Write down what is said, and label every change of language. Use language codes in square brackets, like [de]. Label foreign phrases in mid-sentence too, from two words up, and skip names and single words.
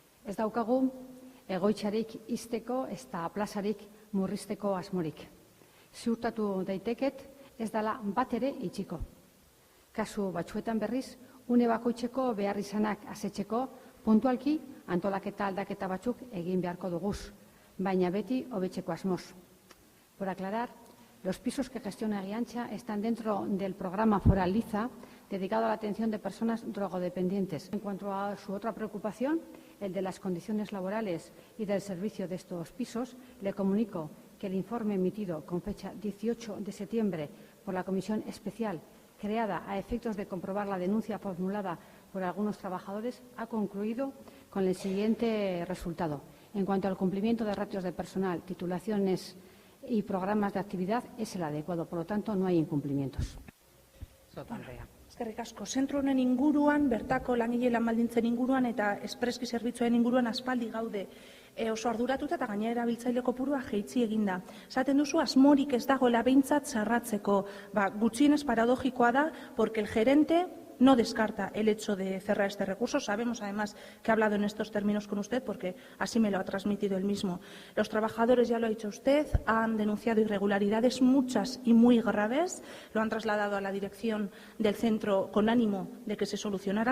[eu] Ez daukagu egoitzarik ixteko ezta plazarik murrizteko asmorik. Ziurtatu daiteket ez dela bat ere itxiko. Kasu batzuetan berriz, une bakoitzeko beharrizanak asetzeko puntualki antolaketa aldaketa batzuk egin beharko duguz, baina beti hobetzeko asmoz. [es] Por aclarar, los pisos que gestiona Agiantza están dentro del programa Foral Liza, dedicado a la atención de personas drogodependientes. En cuanto a su otra preocupación, el de las condiciones laborales y del servicio de estos pisos, le comunico que el informe emitido con fecha 18 de septiembre por la Comisión Especial, creada a efectos de comprobar la denuncia formulada por algunos trabajadores, ha concluido con el siguiente resultado. En cuanto al cumplimiento de ratios de personal, titulaciones y programas de actividad, es el adecuado. Por lo tanto, no hay incumplimientos. [eu] Eskerrik asko. Zentro honen inguruan, bertako langile lan baldintzen inguruan eta espreski zerbitzuen inguruan aspaldi gaude oso arduratuta eta gainera erabiltzaile kopurua jaitsi eginda. Esaten duzu asmorik ez dagoela behintzat zerratzeko. Gutxienez paradogikoa da, [es] porque el gerente no descarta el hecho de cerrar este recurso. Sabemos, además, que ha hablado en estos términos con usted, porque así me lo ha transmitido él mismo. Los trabajadores, ya lo ha dicho usted, han denunciado irregularidades, muchas y muy graves. Lo han trasladado a la dirección del centro con ánimo de que se solucionaran.